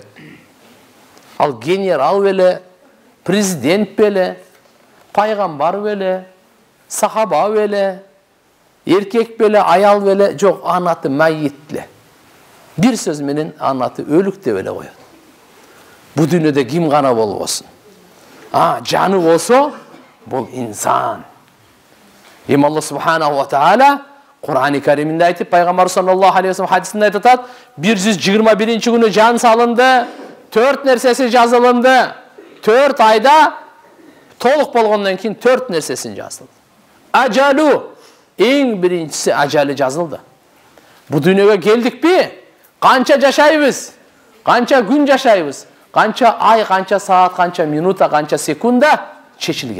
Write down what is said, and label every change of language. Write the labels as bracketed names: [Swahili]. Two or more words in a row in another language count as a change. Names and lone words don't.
[Kyrgyz] Ал генерал беле, президент беле, пайгамбар беле, сахаба беле, эркек беле, аял беле, жок, анын аты майит эле. Бир сөз менен анын аты өлүк деп эле коет. Бу дүйнөдө ким гана болбосун. Жаны болсо, бул инсан. Эми Алла [Arabic] سبحانه وتعالى [Kyrgyz] Кур'ан-ы Кариминде айтып, пайгамбар [Arabic] صلى الله عليه وسلم [Kyrgyz] хадисинде айтат, 121 күнү жан салынды, 4 нерсеси жазылынды. [Kazakh] 4 айда толық болғаннан кейін 4 нерсесін жазылды. Ажалу, ең біріншісі ажалы жазылды. Бұл дүниеге келдік пе? Қанша жашайбыз? Қанша күн жашайбыз? Қанша ай, қанша саат, қанша минута, қанша секунда шешілген.